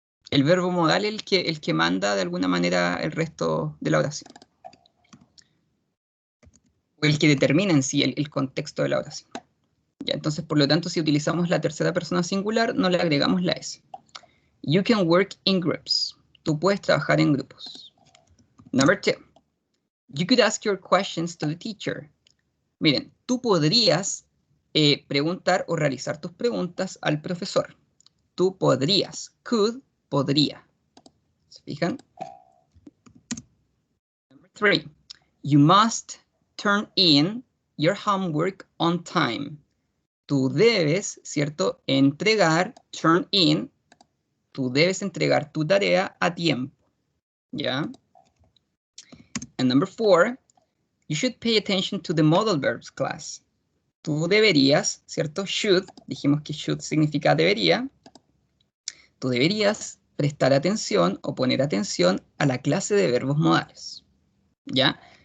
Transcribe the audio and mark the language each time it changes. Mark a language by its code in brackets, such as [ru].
[es] El verbo modal es el que manda de alguna manera el resto de la oración. O el que determina en sí el contexto de la oración. Ya, entonces, por lo tanto, si utilizamos la tercera persona singular, no le agregamos la S. [en] You can work in groups. [es] Tú puedes trabajar en grupos. [en] Number 2. You could ask your questions to the teacher. [es] Miren, tú podrías preguntar o realizar tus preguntas al profesor. Tú podrías. Could, podría. ¿Se fijan? [en] Number 3. You must turn in your homework on time. [es] Tú debes, ¿cierto? Entregar, turn in. Tú debes entregar tu tarea a tiempo. [en] ¿Ya? And number 4. You should pay attention to the modal verbs class. [es] Tú deberías, ¿cierto? Should, dijimos que should significa debería. Tú deberías prestar atención o poner atención a la clase de verbos modales. ¿Ya?